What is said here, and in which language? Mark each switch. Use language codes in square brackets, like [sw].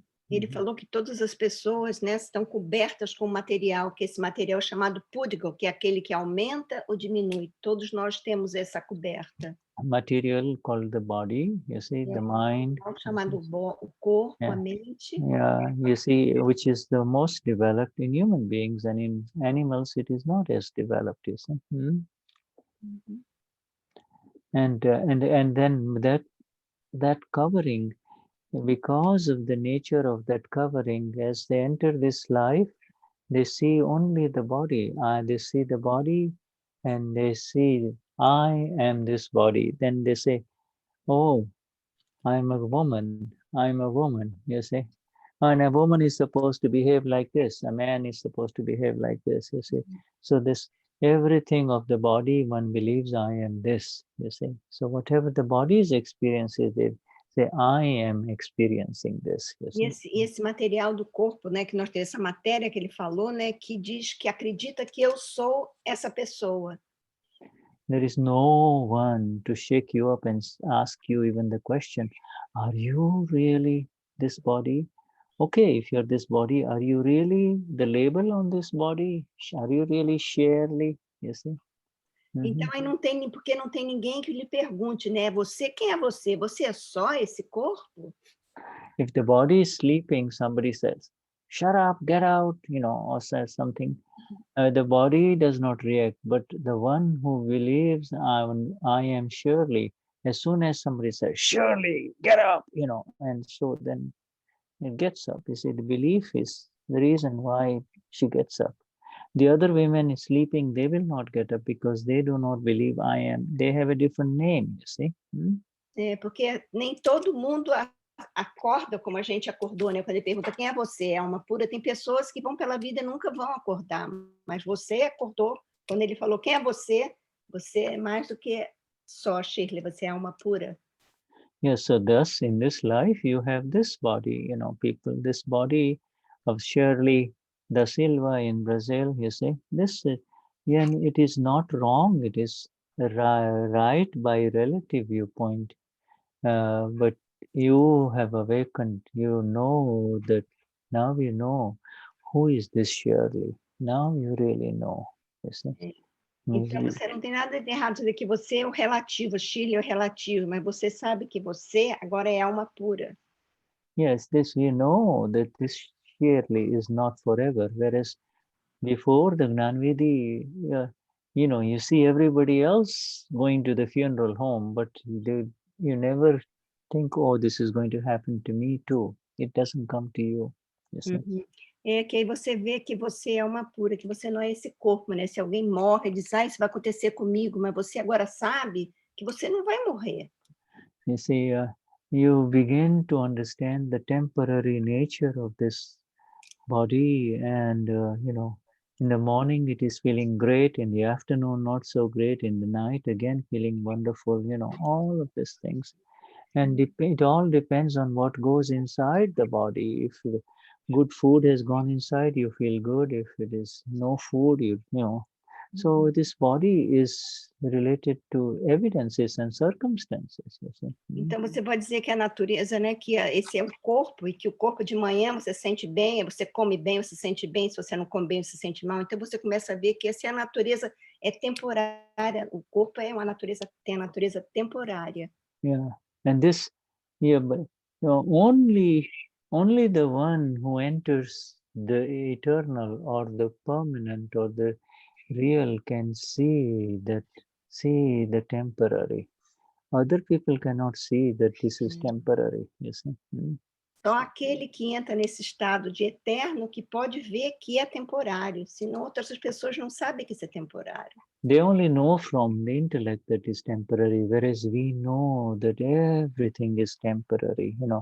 [pt] Ele falou que todas as pessoas, né, estão cobertas com material, que esse material é chamado pudgal, que é aquele que aumenta ou diminui. Todos nós temos essa coberta. [en] Material called the body, you see, the mind. [pt] Chamado o corpo, a mente. [en] Yeah, you see, which is the most developed in human beings, and in animals it is not as developed, you see. And then that covering, because of the nature of that covering, as they enter this life, they see only the body. They see the body and they see, I am this body. Then they say, oh, I'm a woman, you see. And a woman is supposed to behave like this. A man is supposed to behave like this, you see. So this, everything of the body, one believes I am this, you see. So whatever the body's experience is, they say, I am experiencing this. [pt] E esse material do corpo, né, que nós temos, essa matéria que ele falou, né, que diz que acredita que eu sou essa pessoa. [en] There is no one to shake you up and ask you even the question, are you really this body? Okay, if you're this body, are you really the label on this body? Are you really Shirley? You see? [pt] Então, aí porque não tem ninguém que lhe pergunte, né? Quem é você? Você é só esse corpo? [en] If the body is sleeping, somebody says, shut up, get out, or says something. The body does not react, but the one who believes I am Shirley, as soon as somebody says, Shirley, get up, and so then it gets up. You see, the belief is the reason why she gets up. The other women is sleeping, they will not get up because they do not believe I am. They have a different name, you see. [pt] Porque nem todo mundo acorda como a gente acordou, né? Quando ele pergunta quem é você, é alma pura, tem pessoas que vão pela vida e nunca vão acordar, mas você acordou. Quando ele falou quem é você é mais do que só Shirley, você é alma pura. [en] Yes, so thus in this life you have this body, people, this body of Shirley da Silva in Brazil, you see, this, and it is not wrong, it is right by relative viewpoint, but you have awakened, you know that now you know who is this Shirley, now you really know, you see. [pt] Então, você não tem nada de errado dizer que você é o relativo, Shirley é o relativo, mas você sabe que você agora é alma pura. [en] Yes, this you know that this Shirley is not forever, whereas before the Gnanvidi, you see everybody else going to the funeral home, but you never think, oh, this is going to happen to me too. It doesn't come to you. You see? Uhum. [pt] É que aí você vê que você é uma pura, que você não é esse corpo, né? Se alguém morre, diz, isso vai acontecer comigo, mas você agora sabe que você não vai morrer. [en] You see, you begin to understand the temporary nature of this body, and in the morning it is feeling great, in the afternoon not so great, in the night again feeling wonderful, all of these things. And it all depends on what goes inside the body. If good food has gone inside, you feel good. If it is no food, So this body is related to evidences and circumstances. You see. [pt] Então, você pode dizer que a natureza, né, que esse é o corpo, e que o corpo de manhã você sente bem, você come bem, você sente bem, se você não come bem, você sente mal. Então, você começa a ver que essa é a natureza, é temporária, o corpo é uma natureza, tem a natureza temporária. [en] Yeah, and this, but only the one who enters the eternal or the permanent or the real can see the temporary. Other people cannot see that this is temporary, you see. [pt] Só aquele que entra nesse estado de eterno que pode ver que é temporário, senão outras pessoas não sabem que isso é temporário. [en] They only know from the intellect that is temporary, whereas we know that everything is temporary,